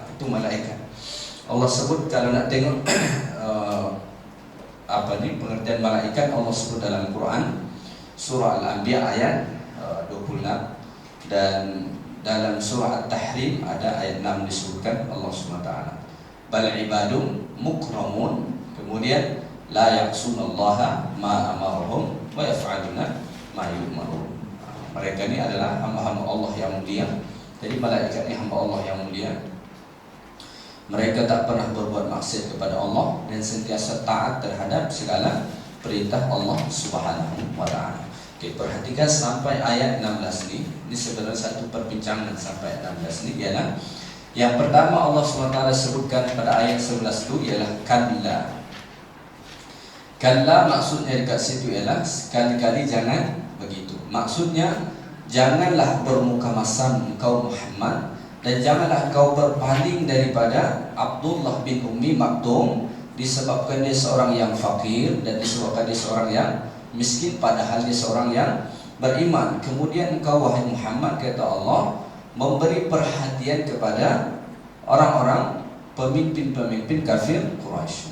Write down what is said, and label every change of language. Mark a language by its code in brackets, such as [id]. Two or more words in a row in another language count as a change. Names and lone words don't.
[ms] Itu malaikat. Allah sebut kalau nak tengok pengertian malaikat, Allah sebut dalam Quran surah Al-Anbiya ayat 26, dan dalam surah At-Tahrim ada ayat 6 disebutkan Allah [ar] سبحانه وتعالى بل عباد مكرمون, [ms] kemudian [ar] لا يعصون الله ما أمرهم ويفعلون ما يؤمرون. [ms] Mereka ini adalah hamba-hamba Allah yang mulia. Jadi malaikat ini hamba Allah yang mulia. Mereka tak pernah berbuat maksiat kepada Allah dan sentiasa taat terhadap segala perintah Allah [ar] سبحانه وتعالى. [ms] Oke, perhatikan sampai ayat 16 ini. Ini sebenarnya satu perbincangan sampai ayat 16 ini ialah yang pertama Allah [ar] سبحانه وتعالى [ms] sebutkan pada ayat 11 itu ialah kalla. Kalla maksudnya dekat situ ialah sekali-kali jangan begitu. Maksudnya janganlah bermuka masam engkau Muhammad, dan janganlah kau berpaling daripada Abdullah bin Ummi Maktum disebabkan dia seorang yang fakir dan disebabkan dia seorang yang miskin, padahal dia seorang yang beriman. Kemudian engkau wahai Muhammad, kata Allah, memberi perhatian kepada orang-orang pemimpin-pemimpin kafir Quraisy.